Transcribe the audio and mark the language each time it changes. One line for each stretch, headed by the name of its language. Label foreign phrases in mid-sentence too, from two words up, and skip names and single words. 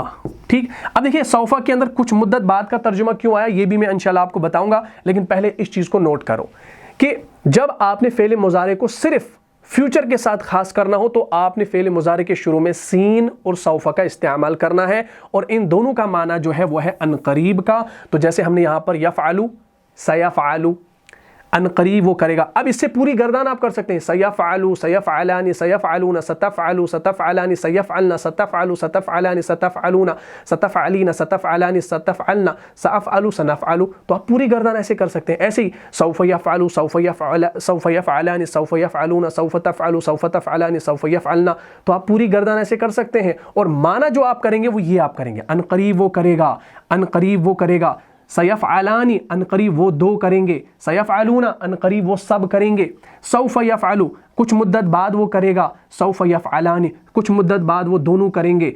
Urdu: ٹھیک, اب دیکھیے سوفا کے اندر کچھ مدت بعد کا ترجمہ کیوں آیا یہ بھی میں انشاءاللہ آپ کو بتاؤں گا, لیکن پہلے اس چیز کو نوٹ کرو کہ جب آپ نے فعل مضارع کو صرف فیوچر کے ساتھ خاص کرنا ہو تو آپ نے فعل مضارع کے شروع میں سین اور سوفا کا استعمال کرنا ہے, اور ان دونوں کا معنی جو ہے وہ ہے ان قریب کا. تو جیسے ہم نے یہاں پر
Arabic: یفعلو, سیفعلو,
Urdu: ان قریب وہ کرے گا. اب اس سے پوری گردان آپ کر سکتے ہیں
Arabic: سیفعلو, سیفعلان, سیفعلون, ستفعلو, ستفعلان, سیفعلن, ستفعلو, ستفعلان, ستفعلون, ستفعلین, ستفعلان, ستفعلن, سافعلو, سنفعلو.
Urdu: تو آپ پوری گردان ایسے کر سکتے ہیں.
Arabic: ایسے ہی سوف یفعلو, سوف یفعلان, سوف یفعلون, سوف تفعلو, سوف تفعلان, سوف یفعلن.
Urdu: تو آپ پوری گردان ایسے کر سکتے ہیں, اور معنی جو آپ کریں گے وہ یہ آپ کریں گے ان قریب وہ کرے گا, ان قریب وہ کرے گا. سیفعلانی, ان قریب وہ دو کریں گے. سیفعلون, ان قریب وہ سب کریں گے.
Arabic: سوف یفعلو,
Urdu: کچھ مدت بعد وہ کرے گا.
Arabic: سوف یفعلانی,
Urdu: کچھ مدت بعد وہ دونوں کریں گے.